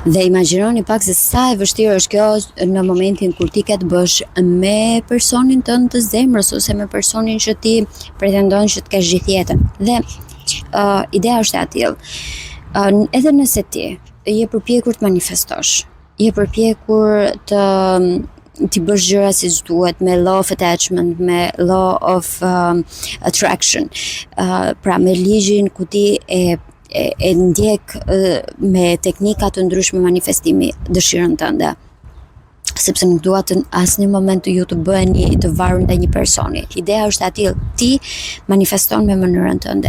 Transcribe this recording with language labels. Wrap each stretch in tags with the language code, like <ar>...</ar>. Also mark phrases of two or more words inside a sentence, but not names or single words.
<sq>Dhe imagjinoni pak se sa e vështirë është kjo në momentin kur ti ke të bësh me personin tënd të zemrës ose me personin që ti pretendon që të kesh gjithë jetën. Dhe ideja është e tillë. Edhe nëse ti je përpjekur të manifestosh, je përpjekur ti bësh gjëra siç duhet me</sq> <en>law of attachment,</en> <sq>me</sq> <en>law of attraction,</en> <sq>pra me ligjin ku ti e ndjek me teknika të ndryshme manifestimi dëshirën tënde, sepse nuk dua të asnjë moment ju të bëheni të varur ndaj një personi. Ideja është aty, ti manifeston me mënyrën tënde.</sq>